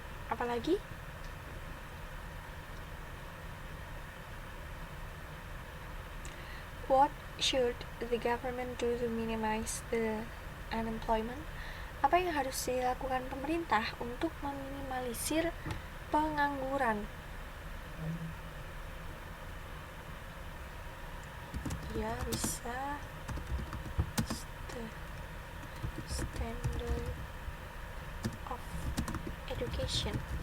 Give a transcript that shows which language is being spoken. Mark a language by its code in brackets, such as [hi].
[id] Apalagi? [en] What should the government do to minimize the unemployment? [id] Apa yang harus dilakukan pemerintah untuk meminimalisir pengangguran? Ya, bisa [en] standard of education.